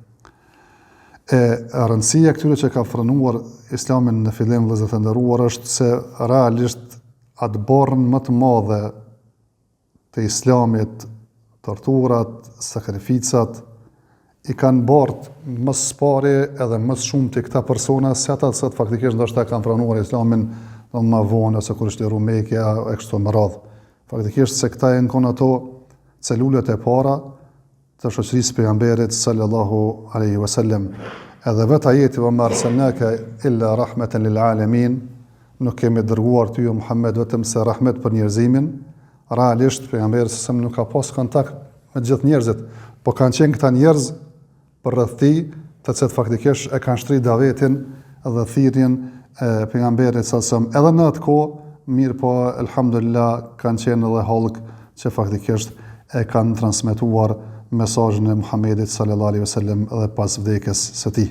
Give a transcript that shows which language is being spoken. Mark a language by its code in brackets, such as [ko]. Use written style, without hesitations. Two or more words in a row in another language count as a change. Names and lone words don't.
[sq] E rëndësia këtyre që ka pranuar Islamin në fillim, vëllezër të nderuar, është se realisht atë borën më të madhe të Islamit, torturat, sakrificat, i kanë bartë më së pari edhe më shumë të këta persona se ata që faktikisht ndoshta kanë pranuar Islamin më vonë, ose kur ishte Rumekja e kështu me radhë. Faktikisht se këta janë kon ato celulet e para të shoqërisë pejgamberit [ar] صلى الله عليه وسلم. [sq] Edhe vetë ajeti [ar] وما أرسلناك إلا رحمة للعالمين, [sq] nuk kemi dërguar ty o Muhammed vetëm se rahmet për njerëzimin. Realisht pejgamberi sa nuk ka pas kontakt me gjithë njerëzit, po kanë qenë këta njerëz për rreth tij, të cilët faktikisht e kanë shtrit davetin dhe thirrjen pejgamberit sasëm edhe në atë kohë, mirë po elhamdulillah kanë qenë edhe halk që faktikisht e kanë transmetuar mesazhin e Muhamedit [ar] صلى الله عليه وسلم [sq] edhe pas vdekjes së tij.